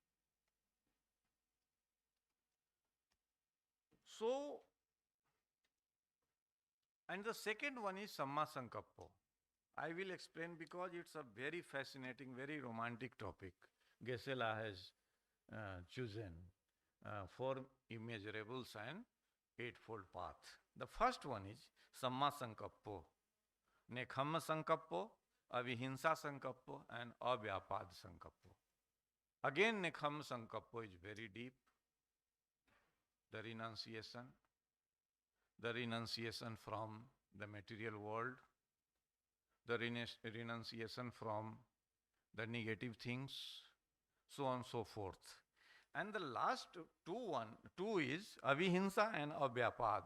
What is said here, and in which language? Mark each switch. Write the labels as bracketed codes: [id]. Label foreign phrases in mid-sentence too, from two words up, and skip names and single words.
[en] So, and the second one is [pi] Samma Sankappo. [en] I will explain because it's a very fascinating, very romantic topic. Gesela has chosen 4 immeasurables and 8-fold path. The first one is [pi] Samma Sankappo, Nekhamma Sankappo, Avihinsa Sankappo, and Avyapad Sankappo. [en] Again, [pi] Nekhamma Sankappo [en] is very deep. The renunciation from the material world, the renunciation from the negative things, so on and so forth. And the last two is Avihinsa and Avyapad.